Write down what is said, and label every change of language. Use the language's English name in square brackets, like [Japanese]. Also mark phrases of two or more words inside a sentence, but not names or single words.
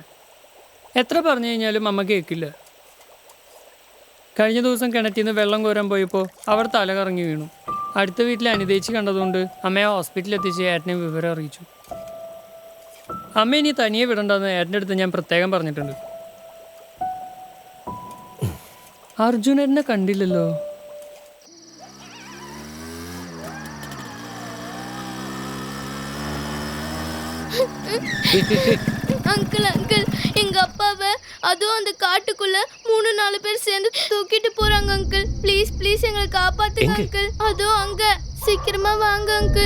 [Malayalam] എത്ര പറഞ്ഞു കഴിഞ്ഞാലും അമ്മ കേൾക്കില്ല. കഴിഞ്ഞ ദിവസം കിണറ്റിൽ നിന്ന് വെള്ളം കോരാൻ പോയപ്പോൾ അവർ തല കറങ്ങി വീണു. അടുത്ത വീട്ടിൽ അനിതേച്ചി കണ്ടതുകൊണ്ട് അമ്മയെ ഹോസ്പിറ്റലിൽ എത്തിച്ച് ഏട്ടനെ വിവരം അറിയിച്ചു. അമ്മ ഇനി തനിയെ വിടണ്ടെന്ന് ഏട്ടൻ്റെ അടുത്ത് ഞാൻ പ്രത്യേകം പറഞ്ഞിട്ടുണ്ട്. അർജുനനെ കണ്ടില്ലല്ലോ. [Tamil] அங்கிள் அங்கிள் எங்க அப்பாவை அதுவும் அந்த காட்டுக்குள்ள 3-4 பேர் சேர்ந்து தூக்கிட்டு போறாங்க அங்கிள். [English] please please [Tamil] எங்களை காப்பாத்துங்க அங்கிள். அதுவும் அங்க சீக்கிரமா வாங்க அங்கிள்.